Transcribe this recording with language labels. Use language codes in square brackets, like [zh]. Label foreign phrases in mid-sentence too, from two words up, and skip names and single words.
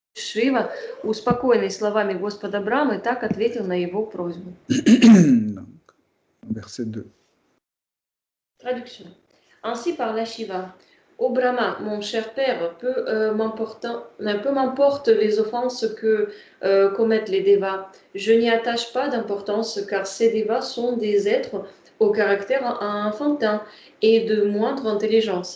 [ru] Шива, успокоенный словами Господа Брамы, так ответил на его просьбу. [fr] Verset 2. Traduction. Ainsi parla Shiva. Ô Brahma, mon cher père, peu m'importent les offenses que commettent les devas. Je n'y attache pas d'importance car ces devas sont des êtres au caractère enfantin et de moindre intelligence.